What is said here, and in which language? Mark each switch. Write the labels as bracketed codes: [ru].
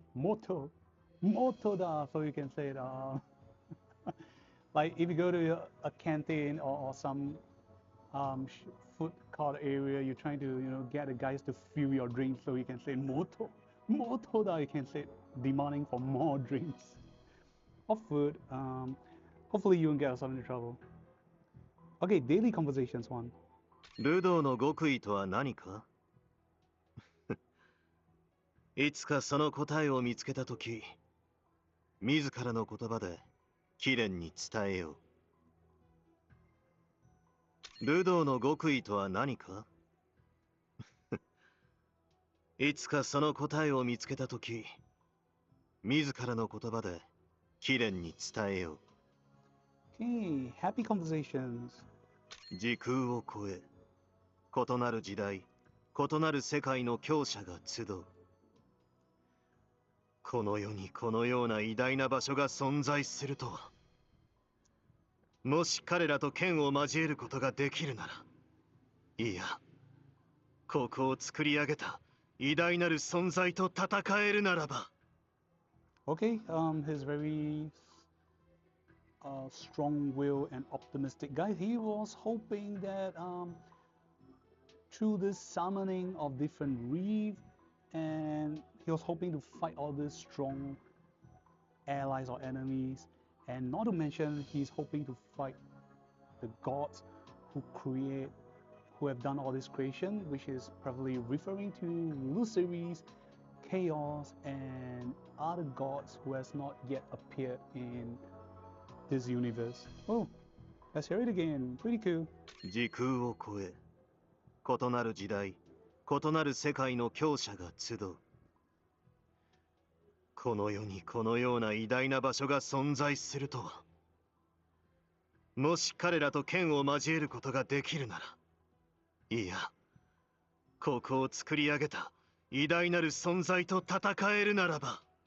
[ja] Moto, moto da. [en] So you can say it. Like if you go to a canteen or some food court area, you're trying to get the guys to fill your drinks, so you can say [ja] moto, moto da. [en] You can say demanding for more drinks or food. Hopefully you won't get yourself into trouble. Okay, daily conversations one. [ja] 武道の極意とは何か？いつかその答えを見つけたとき、自らの言葉で貴殿に伝えよう。武道の極意とは何か？いつかその答えを見つけたとき、自らの言葉で貴殿に伝えよう。 [en] Okay, happy conversations. [ja] 時空を超え、異なる時代、異なる世界の強者が集う。この世にこのような偉大な場所が存在するとは。もし彼らと剣を交えることができるなら、いや、ここを作り上げた偉大なる存在と戦えるならば。 [en] Okay, he's very strong-willed and optimistic guy. He was hoping that through this summoning of different reef, and he was hoping to fight all these strong allies or enemies, and not to mention he's hoping to fight the gods who create, who have done all this creation, which is probably referring to Luceris, Chaos, and other gods who has not yet appeared in this universe. Oh, let's hear it again. Pretty cool. [ja] 時空を超え、異なる時代、異なる世界の強者が集う。この世にこのような偉大な場所が存在するとは。もし彼らと剣を交えることができるなら、いや、ここを作り上げた偉大なる存在と戦えるならば。